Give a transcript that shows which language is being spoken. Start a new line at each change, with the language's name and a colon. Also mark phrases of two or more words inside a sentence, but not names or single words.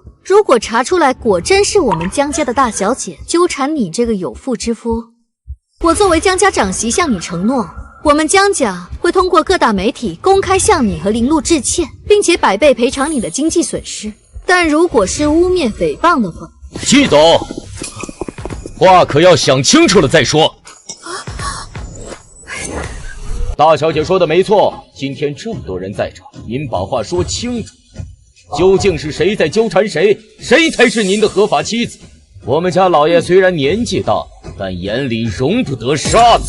Chinese: 如果查出來果真是我們江家的大小姐糾纏你這個有婦之夫，我作為江家長媳向你承諾，我們江家會通過各大媒體公開向你和林露致歉，並且100倍賠償你的經濟損失。但如果是污衊誹謗的話，季總，話可要想清楚了再說。大小姐说的没錯，今天這麼多人在場，您把話說清楚，究竟是誰在糾纏誰？誰才是您的合法妻子？我們家老爺雖然年紀大，但眼裡容不得沙子。